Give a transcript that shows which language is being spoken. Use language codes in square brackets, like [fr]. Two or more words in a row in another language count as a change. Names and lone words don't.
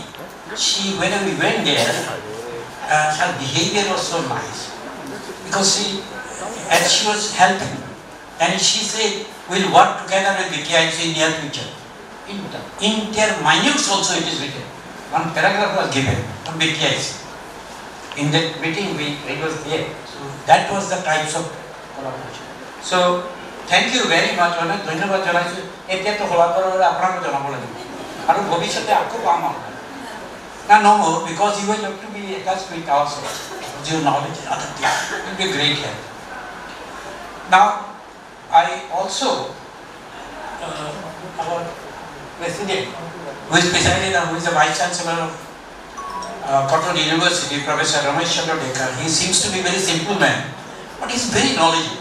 [en] She, when we went there, her behavior was so nice because she was helping, and she said, "We'll work together with VKIC in near future." In their minutes also it is written. One paragraph was given on VKIC. In that meeting, I was there. So that was the types of collaboration. So thank you very much. [as] ধন্যবাদ জানাইছো এতিয়া তো হলা করে আপনাকে জানাবো লাগিব আৰু ভবিষ্যতে আকো পাম না [en] no more because you will have to be attached with also your knowledge and other things. It will be a great help. Now I also our president, who is presided and who is the Vice-Chancellor of Cotton University, Professor Ramesh Deka, he seems to be a very simple man, but he is very knowledgeable.